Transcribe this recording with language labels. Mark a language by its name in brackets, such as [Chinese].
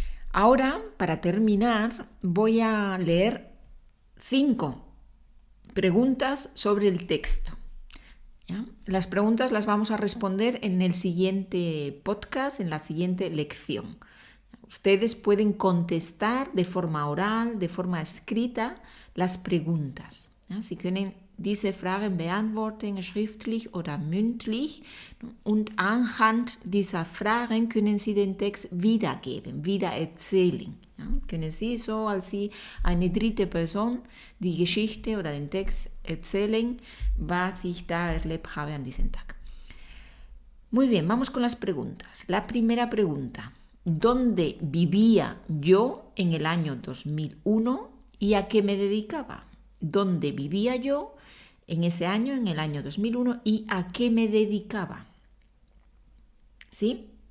[Spanish] Ahora, para terminar, voy a leer 5 preguntas sobre el texto. ¿Ya? Las preguntas las vamos a responder en el siguiente podcast, en la siguiente lección. Ustedes pueden contestar de forma oral, de forma escrita, las preguntas. [German] Ja, Sie können diese Fragen beantworten, schriftlich oder mündlich. Und anhand dieser Fragen können Sie den Text wiedergeben, wiedererzählen. Ja, können Sie so als Sie eine dritte Person die Geschichte oder den Text erzählen, was ich da erlebt habe an diesem Tag. [Spanish] Muy bien, vamos con las preguntas. La primera pregunta. ¿Dónde vivía yo en el año 2001 y a qué me dedicaba? ¿Dónde vivía yo en ese año, en el año 2001, y a qué me dedicaba? ¿Sí?